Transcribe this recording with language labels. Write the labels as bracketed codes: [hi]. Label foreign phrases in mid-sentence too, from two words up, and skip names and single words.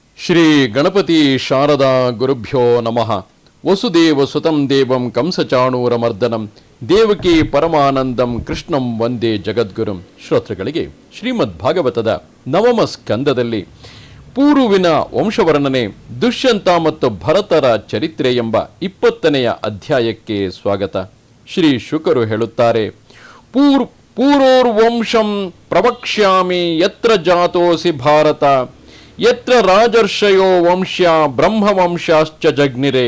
[sa] ಶ್ರೀ ಗಣಪತಿ ಶಾರದಾ ಗುರುಭ್ಯೋ ನಮಃ. ವಸುದೇವ ಸುತಂ ದೇವಂ ಕಂಸಚಾಣೂರಮರ್ದನಂ ದೇವಕಿ ಪರಮಾನಂದಂ ಕೃಷ್ಣಂ ವಂದೇ ಜಗದ್ಗುರುಂ. [kn] ಶ್ರೋತೃಗಳಿಗೆ ಶ್ರೀಮದ್ ಭಾಗವತದ ನವಮ ಸ್ಕಂದದಲ್ಲಿ ಪೂರುವಿನ ವಂಶವರ್ಣನೆ, ದುಷ್ಯಂತ ಮತ್ತು ಭರತರ ಚರಿತ್ರೆ ಎಂಬ 20ನೇ ಅಧ್ಯಾಯಕ್ಕೆ ಸ್ವಾಗತ. ಶ್ರೀ ಶುಕರು ಹೇಳುತ್ತಾರೆ, [sa] ಪೂರ್ವೋರ್ವಂಶಂ ಪ್ರವಕ್ಷ್ಯಾಮಿ ಯತ್ರ ಜಾತೋಸಿ ಭಾರತ ಯತ್ರ ರಾಜರ್ಷಯೋ ವಂಶ್ಯ ಬ್ರಹ್ಮವಂಶಾಶ್ಚ ಜಗ್ನಿರೆ.